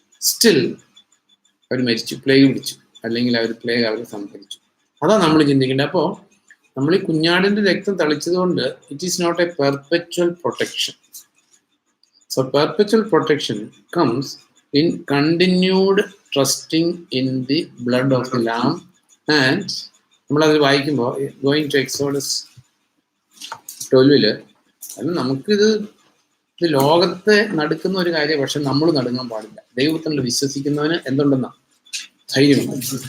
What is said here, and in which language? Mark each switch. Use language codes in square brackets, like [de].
[ml] Still അവർ മരിച്ചു, plague പിടിച്ചു, അല്ലെങ്കിൽ അവർ പ്ലേഗ് അവർ സംഭരിച്ചു. അതാണ് നമ്മൾ ചിന്തിക്കേണ്ടത്. അപ്പോൾ നമ്മൾ ഈ കുഞ്ഞാടിന്റെ രക്തം തളിച്ചതുകൊണ്ട് [en] It is not a perpetual protection. So perpetual protection comes in continued trusting in the blood of the Lamb. [ml] And നമ്മളത് വായിക്കുമ്പോൾ [en] going to [ml] എക്സോഡസ് 12 അത് നമുക്കിത് ലോകത്തെ നടുക്കുന്ന ഒരു കാര്യം, പക്ഷെ നമ്മൾ നടുങ്ങാൻ പാടില്ല. ദൈവത്തിൽ വിശ്വസിക്കുന്നവന് എന്തുണ്ടെന്നാ ധൈര്യമുണ്ട്.